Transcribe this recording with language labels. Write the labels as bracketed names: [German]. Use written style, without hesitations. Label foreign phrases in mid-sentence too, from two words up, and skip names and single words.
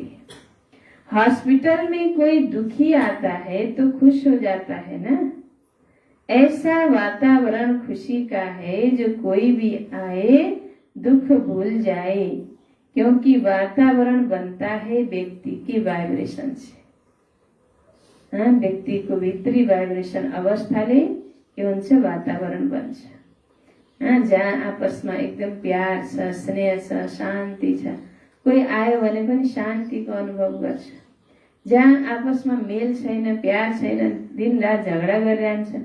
[Hindi] हॉस्पिटल में कोई दुखी आता है तो खुश हो जाता है ना। ऐसा वातावरण खुशी का है जो कोई भी आए दुख भूल जाए, क्योंकि वातावरण बनता है व्यक्ति की वाइब्रेशन से। [Nepali] व्यक्ति को भित्री वाइब्रेसन अवस्थाले के हुन्छ वातावरण बन्छ। जहाँ आपसमा एकदम प्यार छ, स्नेह छ, शान्ति छ, कोही आयो भने पनि शान्तिको अनुभव गर्छ। जहाँ आपसमा मेल छैन, प्यार छैन, दिन रात झगडा गरिरहन्छन्।